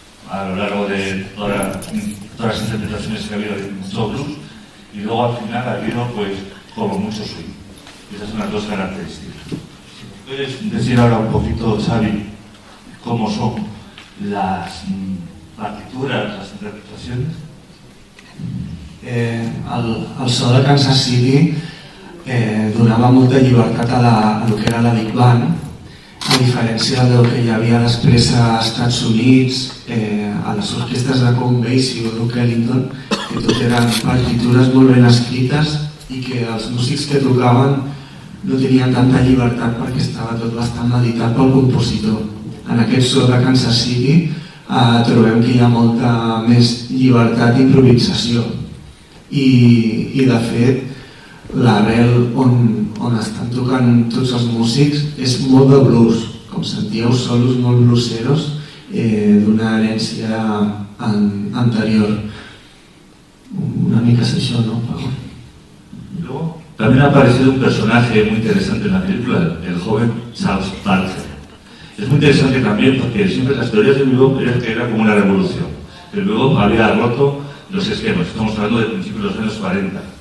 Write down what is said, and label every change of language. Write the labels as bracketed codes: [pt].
[es] A lo largo de todas las interpretaciones que ha habido, hay mucho blues, y luego al final ha habido, pues, como mucho swing. Esas son las dos características. ¿Puedes decir ahora un poquito, Xavi, cómo son las partituras, las interpretaciones? [ca] El so de Kansas City donava molta llibertat a lo que era la Big Band, a diferència del que hi havia després a Estats Units, a les orquestres de Count Basie o Duke Ellington, que tot eren partitures molt ben escrites i que els músics que tocaven no tenien tanta llibertat perquè estava tot bastant meditat pel compositor. En aquest so de Kansas City trobem que hi ha molta més llibertat d'improvisació i de fet l'arrel on estan tocant tots els músics és molt de blues, com sentíeu, solos molt blueseros d'una herència anterior. Una mica és això, no? [es] Luego, también ha aparecido un personaje muy interesante en la película, el joven Charles Parker. Es muy interesante también porque siempre las teorías de bebop eran que era como una revolución. El bebop había roto los esquemas, estamos hablando de principios de los años 40.